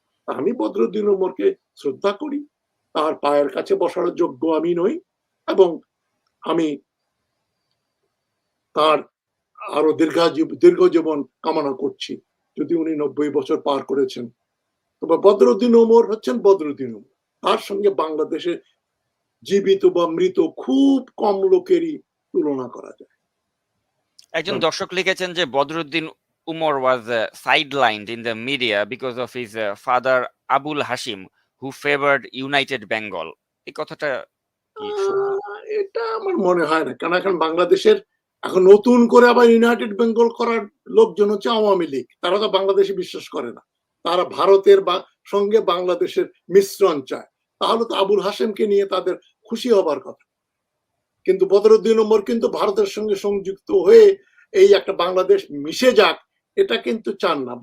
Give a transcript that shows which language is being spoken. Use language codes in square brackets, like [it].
[bn] আমি বদরুদ্দিন ওমরকে শ্রদ্ধা করি, তার পায়ের কাছে বসার যোগ্য আমি নই, এবং আমি তার আরো দীর্ঘ জীবন কামনা করছি। যদি উনি 90 বছর পার করেছেন, তবে বদরুদ্দিন ওমর হচ্ছেন বদরুদ্দিন ওমর। তার সঙ্গে বাংলাদেশে জীবিত বা মৃত খুব কম লোকেরই তুলনা করা যায়। একজন দর্শক লিখেছেন যে Badruddin Umar [en] was sidelined in the media because of his father Abul Hashim, who favored United Bengal. [bn] এই কথাটা কি সত্য? এটা আমার মনে হয় না, কারণ এখন বাংলাদেশের এখন নতুন করে আবার ইউনাইটেড বেঙ্গল করার লোকজন হচ্ছে আওয়ামী লীগ। তারা তো বাংলাদেশে বিশ্বাস করে না, তারা ভারতের সঙ্গে বাংলাদেশের মিশ্রণ চায়। তাহলে তো আবুল হাশেমকে নিয়ে তাদের খুশি হবার কথা। কিন্তু বদরুদ্দিন ওমর কিন্তু ভারতের সঙ্গে সংযুক্ত হয়ে এই একটা বাংলাদেশ মিশে যাক, এটা কিন্তু চান না।